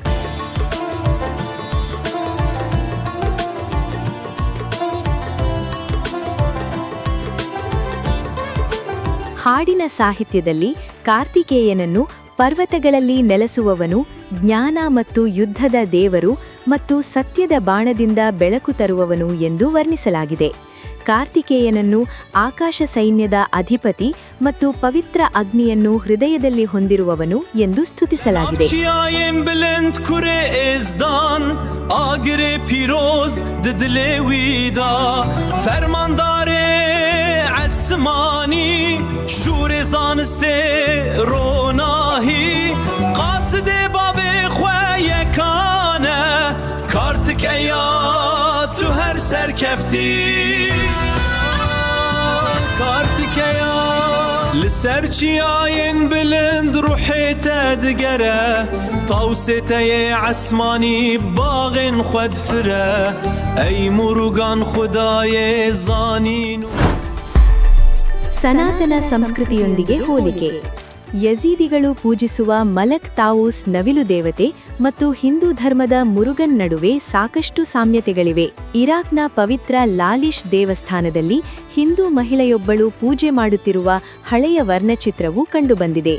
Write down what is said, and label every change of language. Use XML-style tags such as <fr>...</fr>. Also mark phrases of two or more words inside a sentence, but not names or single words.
<kn>ಹಾಡಿನ ಸಾಹಿತ್ಯದಲ್ಲಿ ಕಾರ್ತಿಕೇಯನನ್ನು ಪರ್ವತಗಳಲ್ಲಿ ನೆಲೆಸುವವನು, ಜ್ಞಾನ ಮತ್ತು ಯುದ್ಧದ ದೇವರು ಮತ್ತು ಸತ್ಯದ ಬಾಣದಿಂದ ಬೆಳಕು ತರುವವನು ಎಂದು ವರ್ಣಿಸಲಾಗಿದೆ. ಕಾರ್ತಿಕೇಯನನ್ನು ಆಕಾಶ ಸೈನ್ಯದ ಅಧಿಪತಿ ಮತ್ತು ಪವಿತ್ರ ಅಗ್ನಿಯನ್ನು ಹೃದಯದಲ್ಲಿ ಹೊಂದಿರುವವನು ಎಂದು ಸ್ತುತಿಸಲಾಗಿದೆ.</kn> <ku>شور زانسته روناهی قاصد باب خواه کانه کارتکیا تو هر سرکفتی کارتکیا لسرچیاین بلند روحیته دگره طوسته عسمانی باغن خود فره ای مرغان خدای زانین.</ku> <kn>ಸನಾತನ ಸಂಸ್ಕೃತಿಯೊಂದಿಗೆ ಹೋಲಿಕೆ. ಯಜೀದಿಗಳು ಪೂಜಿಸುವ ಮಲಕ್ ತಾವೂಸ್ ನವಿಲು ದೇವತೆ ಮತ್ತು ಹಿಂದೂ ಧರ್ಮದ ಮುರುಗನ್ ನಡುವೆ ಸಾಕಷ್ಟು ಸಾಮ್ಯತೆಗಳಿವೆ. ಇರಾಕ್ನ ಪವಿತ್ರ ಲಾಲಿಶ್ ದೇವಸ್ಥಾನದಲ್ಲಿ ಹಿಂದೂ ಮಹಿಳೆಯೊಬ್ಬಳು ಪೂಜೆ ಮಾಡುತ್ತಿರುವ ಹಳೆಯ ವರ್ಣಚಿತ್ರವು ಕಂಡುಬಂದಿದೆ.</kn>